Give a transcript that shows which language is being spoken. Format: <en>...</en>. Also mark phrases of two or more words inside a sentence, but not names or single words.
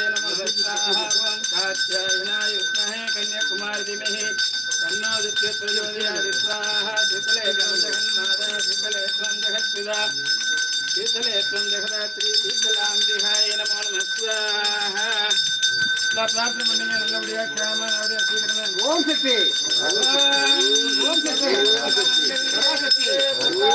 <sa>नमः स्वाहा ओम कात्यायनाय विद्महे कन्याकुमारी धीमहि तन्नो दुःखे प्रचोदयात् स्वाहा शीतले त्वं जगन्माता शीतले त्वं जगत्पिता शीतले त्वं जगदात्री शीतलाम्बिकाय नमो नमः स्वाहा प्रार्थना</sa> <ta>பண்ணுங்க நல்லபடியா கேம நல்லபடியா சீக்கிரமே ஓம் சக்தி ஓம் சக்தி ஓம் சக்தி</ta>